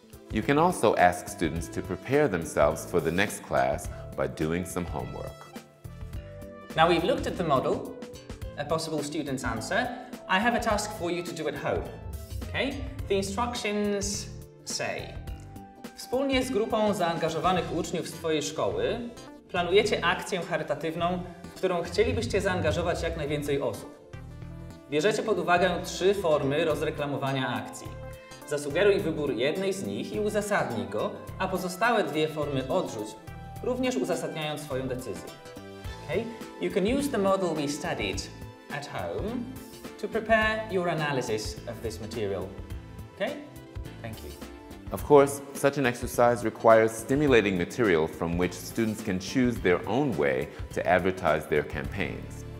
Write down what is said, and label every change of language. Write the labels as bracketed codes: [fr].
[en] You can also ask students to prepare themselves for the next class by doing some homework. Now we've looked at the model, a possible student's answer, I have a task for you to do at home. Okay? The instructions say: [pl] wspólnie z grupą zaangażowanych uczniów z Twojej szkoły planujecie akcję charytatywną, w którą chcielibyście zaangażować jak najwięcej osób. Bierzecie pod uwagę 3 formy rozreklamowania akcji. Zasugeruj wybór jednej z nich i uzasadnij go, a pozostałe 2 formy odrzuć, również uzasadniając swoją decyzję. [en] Okay? You can use the model we studied at home to prepare your analysis of this material. Okay? Thank you. Of course, such an exercise requires stimulating material from which students can choose their own way to advertise their campaigns.